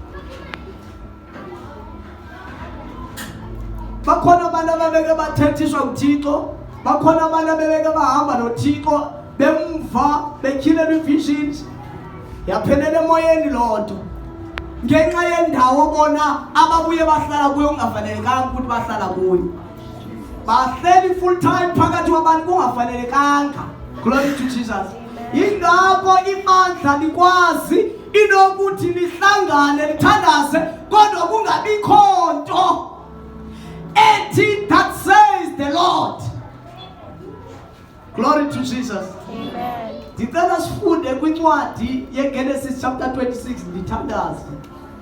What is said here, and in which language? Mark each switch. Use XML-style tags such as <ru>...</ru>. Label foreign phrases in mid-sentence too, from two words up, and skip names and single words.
<xh>Bakhona abantu ababeke bathethiswa nguThixo, bakhona abantu ababeke bahamba noThixo bemva betyhilelwa ii-visions, yaphelela emoyeni loo nto ngenxa yendawo bona ababuye bahlala kuyo kungafanelekanga ukuthi bahlala kuyo. Bahleli</xh> <en>full time</en> <xh>phakathi kwabantu kungafanelekanga.</xh> <en>Glory to Jesus.</en> <xh>Yingakho ibandla likwazi inokuthi lihlangane lithandaze kodwa kungabikho nto ethi</xh> <en>that says the Lord. Glory to Jesus. Amen.</en> <xh>Ndicela sifunde kwincwadi yeGenesis chapter 26 ndithandaze.</xh>